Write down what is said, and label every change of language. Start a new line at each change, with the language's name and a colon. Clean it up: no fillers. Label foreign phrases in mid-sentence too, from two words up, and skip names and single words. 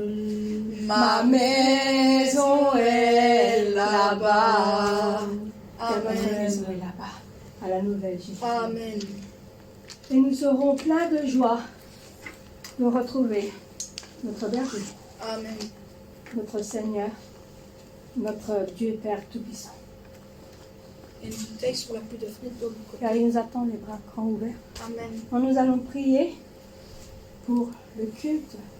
French: Ma maison est là-bas. Notre Amen. maison est là-bas, à la nouvelle Jésus. Amen. Et nous serons pleins de joie de retrouver notre berger, Amen. notre Seigneur, notre Dieu Père Tout-Puissant.
Dutch: En die tekst wordt u de vriend door
French: Car il nous attend les bras grands ouverts. Amen. Nous allons prier pour le culte